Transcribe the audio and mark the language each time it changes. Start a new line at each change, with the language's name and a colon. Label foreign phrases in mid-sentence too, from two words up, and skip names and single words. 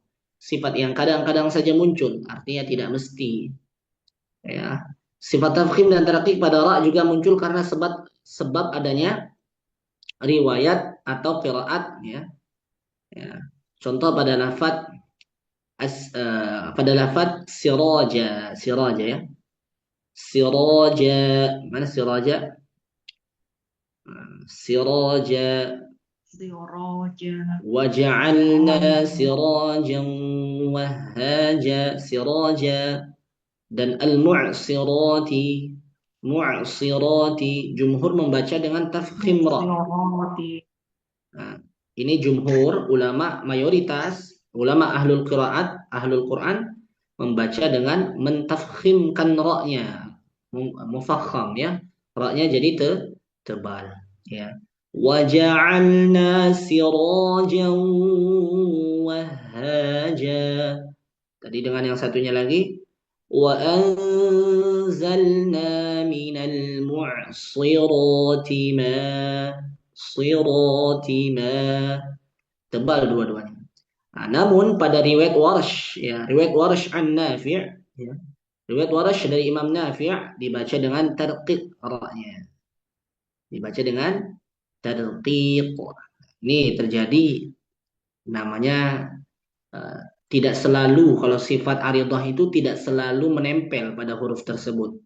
Indonesian: Sifat yang kadang-kadang saja muncul, artinya tidak mesti. Ya. Sifat tafkhim dan tarqiq pada ra juga muncul karena sebab adanya riwayat atau qiraat ya. Ya. Contoh pada lafaz siraja ya. Siraja, mana siraja? Siraja
Arabic: وجعلنا سراجا وهاجا
Indonesian: siraja dan mu'sirati jumhur membaca dengan tafkhim ra. Nah, ini jumhur ulama mayoritas ulama ahlul Quran membaca dengan mentafkhimkan ra-nya, mufakham ya. Ra-nya jadi tebal ya.
Arabic: وجعلنا سراجا وهاجا.
Indonesian: Tadi dengan yang satunya lagi
Arabic: وأنزلنا من المعصرات ماء
Indonesian: tebal dua-duanya. Nah, namun pada riwayat Warsh ya, riwayat Warsh an Nafi' ya. Riwayat Warsh dari Imam Nafi' dibaca dengan tarqiq ra-nya. Dibaca dengan tarqiq. Ini terjadi namanya tidak selalu kalau sifat aridah itu tidak selalu menempel pada huruf tersebut.